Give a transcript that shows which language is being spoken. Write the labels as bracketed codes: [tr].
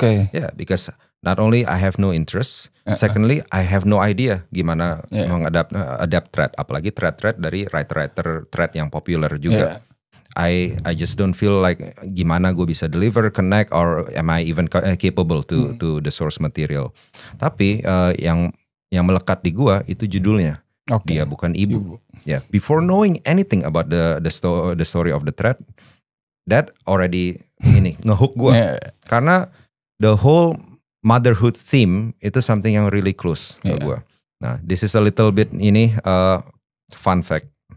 [en] Yeah, because not only I have no interest, secondly I have no idea [id] gimana [en] adapt thread, [id] apalagi [en] thread [id] dari [en] writer thread [id] yang [en] popular [id] juga. [en] I just don't feel like [id] gimana gue bisa [en] deliver, connect, or am I even capable to the source material. [id] Tapi yang melekat di gue itu judulnya Dia Bukan Ibu. [en] Before knowing anything about the story of the thread, that already [id] ngehook gue. Karena [en] the whole motherhood theme [id] itu [en] something [id] yang [en] really close [id] ke gue. [en] Nah, this is a little bit fun fact.